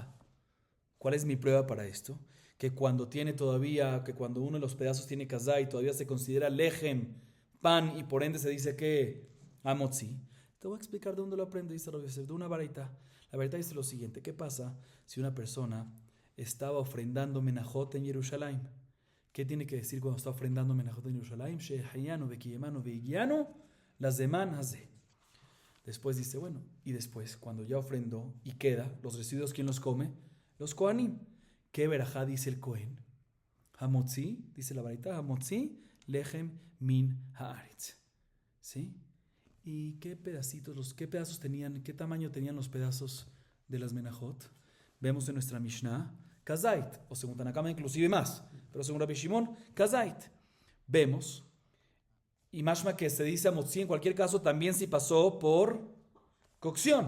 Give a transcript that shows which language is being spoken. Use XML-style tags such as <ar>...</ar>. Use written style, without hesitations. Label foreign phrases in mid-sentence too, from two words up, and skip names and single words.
<es>¿Cuál es mi prueba para esto? Que cuando uno de los pedazos tiene kazait, todavía se considera lechem, pan, y por ende se dice que hamotzi. Te voy a explicar de dónde lo aprendo, dice Rabbi Yosef, de una baraita. La baraita dice lo siguiente: ¿qué pasa si una persona estaba ofrendando menajot en Jerusalén? ¿Qué tiene que decir cuando está ofrendando menajot en Jerusalén?</es> <he>שהחיינו וקיימנו והגיענו לזמן הזה.</he> <es>Después dice, bueno, y después, cuando ya ofrendó y queda, los residuos, ¿quién los come? Los Kohanim. ¿Qué verajá dice el Kohen?</es> <he>Hamotzi,</he> <es>dice la baraita,</es> <he>המוציא לחם מן הארץ.</he> <es>¿Sí? ¿Y qué pedazos tenían, qué tamaño tenían los pedazos de las menajot? Vemos en nuestra Mishnah, kazait, o según Tanakama inclusive más, pero según Rabbi Shimon, kazait. Vemos, y mashma que se dice amotzi en cualquier caso también si pasó por cocción.</es>